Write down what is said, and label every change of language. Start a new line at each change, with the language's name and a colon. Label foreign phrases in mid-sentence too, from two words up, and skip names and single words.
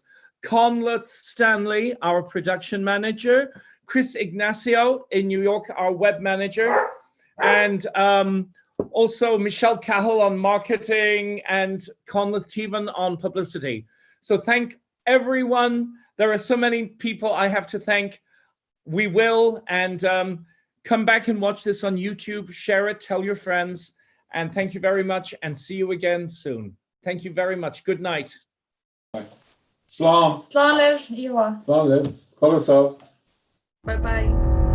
English: Conleth Stanley, our production manager, Chris Ignacio in New York, our web manager, and also Michelle Cahill on marketing and Conleth Tevan on publicity. So thank everyone. There are so many people I have to thank. We will, and come back and watch this on YouTube, share it, tell your friends, and thank you very much, and see you again soon. Thank you very much. Good night. Slán. Slán live, Iwa. Slán live. Call us off. Bye-bye.